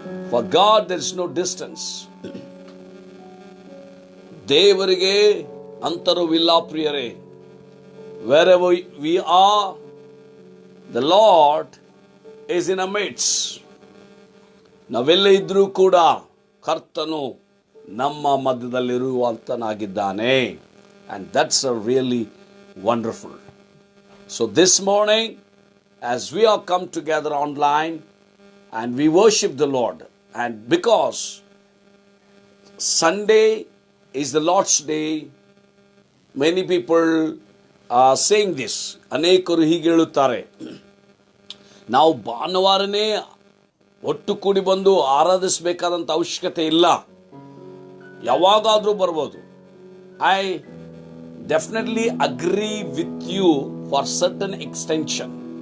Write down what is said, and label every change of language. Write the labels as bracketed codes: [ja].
[en] For God there is no distance. [kn] ದೇವರಿಗೆ ಅಂತರವಿಲ್ಲ ಪ್ರಿಯರೇ. [en] Wherever we are, the Lord is in our midst. [kn] ನಾವೆಲ್ಲ ಇದ್ರೂ ಕೂಡ ಕರ್ತನು ನಮ್ಮ ಮಧ್ಯದಲ್ಲಿರುವಂತನಾಗಿದ್ದಾನೆ. [en] And that's a really wonderful. So this morning, as we are come together online and we worship the Lord, and because Sunday is the Lord's Day, many people are saying this. [kn] ಅನೇಕರು ಹೀಗೆ ಹೇಳುತ್ತಾರೆ, ನಾವು ಭಾನುವಾರನೇ ಒಟ್ಟು ಕೂಡಿ ಬಂದು ಆರಾಧಿಸಬೇಕಾದಂಥ ಅವಶ್ಯಕತೆ ಇಲ್ಲ, ಯಾವಾಗಾದರೂ ಬರ್ಬೋದು. [en] I definitely agree with you for certain extension.